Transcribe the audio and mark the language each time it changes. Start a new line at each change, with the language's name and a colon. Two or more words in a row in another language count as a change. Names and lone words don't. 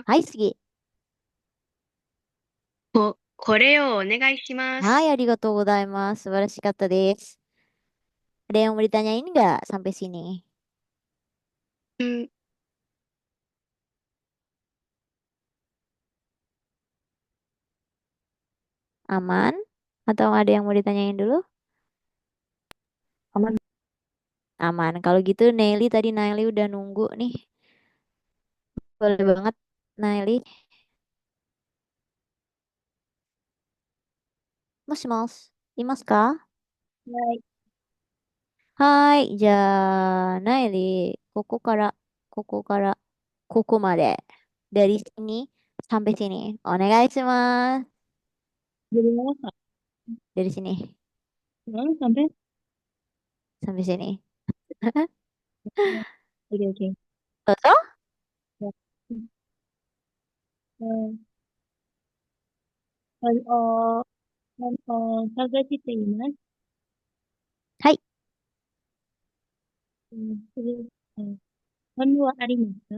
Japanese: はい、次。これをお願いします。はい、ありがとうございます。素晴らしかったです。
Indonesian: Ada yang mau ditanyain nggak sampai sini? Aman? Atau ada yang mau ditanyain dulu? Aman. Aman. Kalau gitu Naili udah nunggu nih. Boleh banget Naili.
Japanese: もしもし. いますか? はい。はい。じゃあ、ナイリ、ここまで。
Indonesian: Dari sini sampai sini.
Japanese: お願いします.
Indonesian: Dari mana, Kak? Dari sini Mana sampai? sampai sini. Oke, oke.
Japanese: Dozo? Ya. Eh, 探しています。はい。本はありますか?